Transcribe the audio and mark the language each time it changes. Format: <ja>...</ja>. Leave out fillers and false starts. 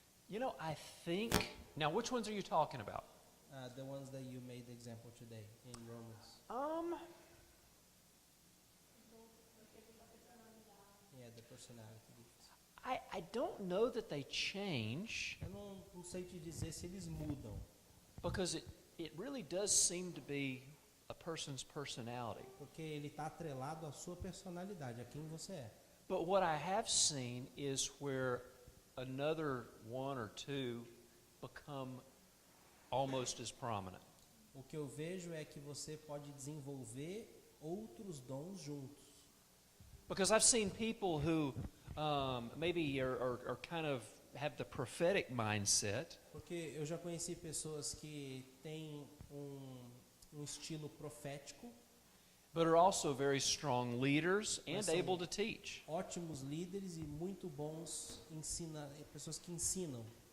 <en>You know, I think. Now, which ones are you talking about? The ones that you made the example today in Romans. Yeah, the personality gifts. I don't know that they change</en> <pt>Eu não sei te dizer se eles mudam,</pt> <en>because it really does seem to be a person's personality.</en> <pt>porque ele está atrelado à sua personalidade, a quem você é.</pt> <en>But what I have seen is where another one or two become almost as prominent.</en> <pt>O que eu vejo é que você pode desenvolver outros dons juntos.</pt> <en>Because I've seen people who maybe are kind of have the prophetic mindset,</en> <pt>Porque eu já conheci pessoas que têm um estilo profético,</pt> <en>but are also very strong leaders and</en> <pt>Mas são</pt> <en>able to teach.</en> <pt>ótimos líderes e muito bons pessoas que ensinam.</pt>